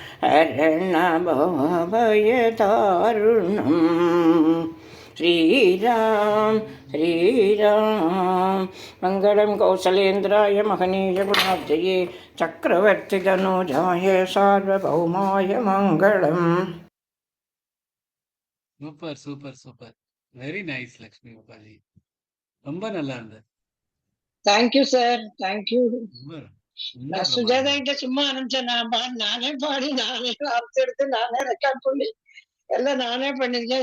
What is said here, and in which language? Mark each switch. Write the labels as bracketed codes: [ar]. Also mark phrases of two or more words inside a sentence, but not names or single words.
[sa] हरणभवभयदारुणम् श्रीराम श्रीराम मंगलम कौशलेन्द्राय महनीय गुणाब्धये चक्रवर्ती तनूजाय सार्वभौमाय मंगलम. [en] super super super very nice [ta] லக்ஷ்மி கோபாலி ரொம்ப நல்லா இருந்தது. [en] thank you sir, thank you. [ta] ரொம்ப சுஜாதா கிட்ட சும்மா அனுப்பிச்சேன், நானே பாடி நானே வார்த்தை எடுத்து நானே ரெக்கார்ட் பண்ணி எல்லாம் நானே பண்ணிருக்கேன்.